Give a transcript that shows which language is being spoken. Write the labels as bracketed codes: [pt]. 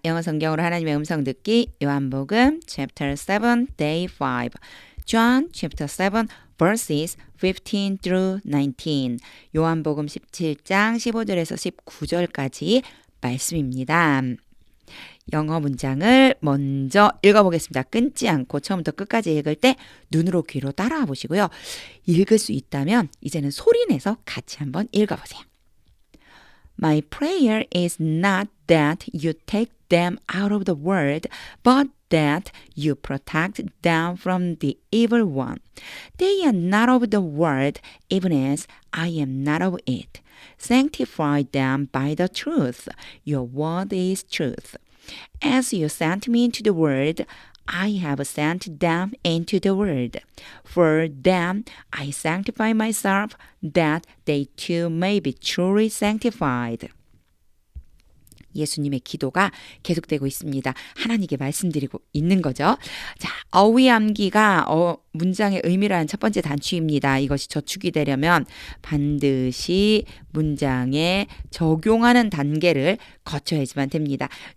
[ko] 영어 성경으로 하나님의 음성 듣기 요한복음 [en] chapter 7 day 5 John chapter 7 verses 15 through 19 [ko] 요한복음 17장 15절에서 19절까지 말씀입니다. 영어 문장을 먼저 읽어보겠습니다. 끊지 않고 처음부터 끝까지 읽을 때 눈으로 귀로 따라와 보시고요. 읽을 수 있다면 이제는 소리내서 같이 한번 읽어보세요. [en] My prayer is not that you take them out of the world, but that you protect them from the evil one. They are not of the world, even as I am not of it. Sanctify them by the truth. Your word is truth. As you sent me into the world, I have sent them into the world. For them I sanctify myself, that they too may be truly sanctified. [ko] 예수님의 기도가 계속되고 있습니다. 하나님께 말씀드리고 있는 거죠. 자, 어휘암기가 문장의 의미라는 첫 번째 단추입니다. 이것이 저축이 되려면 반드시 문장에 적용하는 단계를 거쳐야지만 됩니다.